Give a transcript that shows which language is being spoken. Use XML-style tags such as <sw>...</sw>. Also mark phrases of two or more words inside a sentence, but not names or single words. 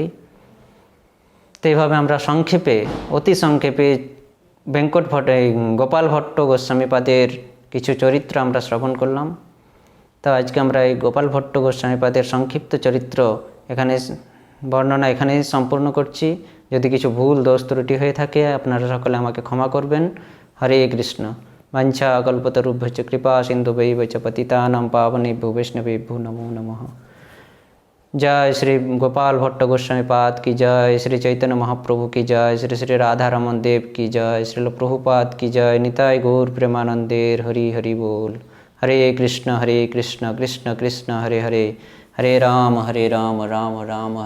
<bn>তো এইভাবে আমরা অতি সংক্ষেপে গোপাল ভট্ট গোস্বামী পাদের কিছু চরিত্র আমরা শ্রবণ করলাম। তো আজকে আমরা এই গোপাল ভট্ট গোস্বামী পাদের সংক্ষিপ্ত চরিত্র বর্ণনা এখানেই সম্পূর্ণ করছি। যদি কিছু ভুল দোষ ত্রুটি হয়ে থাকে আপনারা সকলে আমাকে ক্ষমা করবেন।</bn> <sa>হরে কৃষ্ণ। বাঞ্ছা কল্পতরুভ্যশ্চ কৃপা সিন্ধুভৈব চ পতিতানাং পাবনেভ্যো বৈষ্ণবেভ্যো নমো নমঃ।</sa> <hi>जय श्री गोपाल भट्ट गोस्वामी पाद की जय, श्री चैतन्य महाप्रभु की जय, श्री श्री राधा रमन देव की जय, श्रील प्रभुपाद की जय।</hi> <bn>নিতাই গৌর প্রেমানন্দে হরি হরি বোল।</bn> <sa>हरे कृष्ण कृष्ण कृष्ण हरे हरे, हरे राम राम राम हरे</sa>